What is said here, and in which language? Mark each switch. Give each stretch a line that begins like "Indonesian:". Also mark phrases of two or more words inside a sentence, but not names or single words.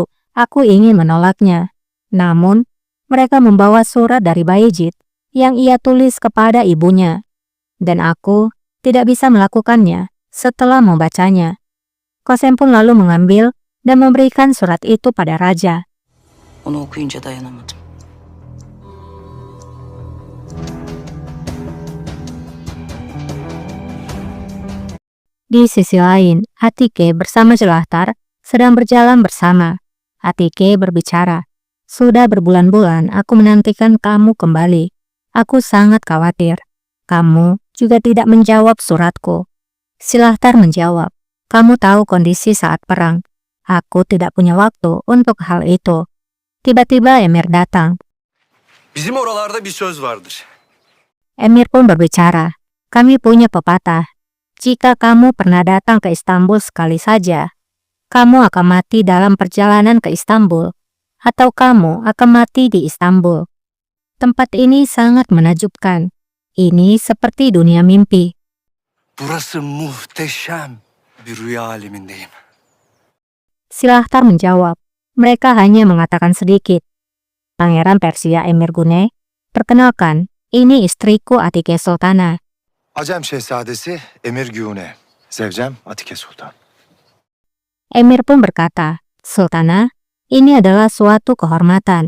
Indonesian: Aku ingin menolaknya. Namun, mereka membawa surat dari Bayezid yang ia tulis kepada ibunya. Dan aku tidak bisa melakukannya setelah membacanya." Kosem pun lalu mengambil dan memberikan surat itu pada Raja.
Turkish: Onu okuyunca dayanamadım.
Indonesian: Di sisi lain, Atike bersama Jelahtar sedang berjalan bersama. Atike berbicara, "Sudah berbulan-bulan aku menantikan kamu kembali. Aku sangat khawatir. Kamu juga tidak menjawab suratku." Silahtar menjawab, "Kamu tahu kondisi saat perang. Aku tidak punya waktu untuk hal itu." Tiba-tiba Emir datang.
Turkish: Bizim oralarda bir söz vardır.
Indonesian: Emir pun berbicara, "Kami punya pepatah. Jika kamu pernah datang ke Istanbul sekali saja, kamu akan mati dalam perjalanan ke Istanbul, atau kamu akan mati di Istanbul. Tempat ini sangat menakjubkan. Ini seperti dunia mimpi."
Turkish: Burası muhteşem bir rüya alemindeyim.
Indonesian: Silahtar menjawab, "Mereka hanya mengatakan sedikit." Pangeran Persia Emir Gune, "Perkenalkan, ini istriku Atike Sultana."
Turkish: Acem Şehzadesi Emir Güne, Zevcem Atike Sultan.
Indonesian: Emir pun berkata, "Sultana, ini adalah suatu kehormatan."